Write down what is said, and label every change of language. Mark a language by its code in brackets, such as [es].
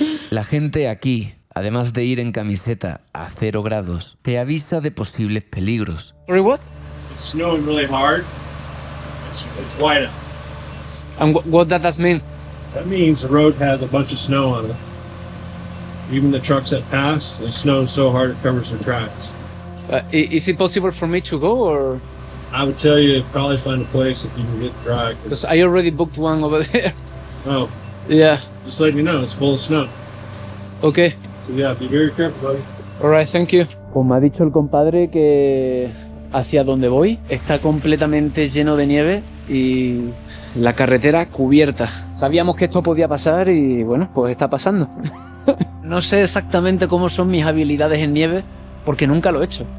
[es] La gente aquí, además de ir en camiseta a 0 grados, te avisa de posibles peligros. [en] Sorry, what? It's snowing really hard. It's white out. And what does that mean? That means the road has a bunch of snow on it. Even the trucks that pass, the snow's so hard it covers their tracks. Is it possible for me to go, or...? I would tell you to probably find a place if you can get dry. Because I already booked one over there. Oh, Yeah. just letting you know, it's full of snow. Okay. So yeah, be very careful, buddy. Alright, thank you. [es] Pues me ha dicho el compadre que hacia donde voy está completamente lleno de nieve y la carretera cubierta. Sabíamos que esto podía pasar y bueno, pues está pasando. No sé exactamente cómo son mis habilidades en nieve porque nunca lo he hecho.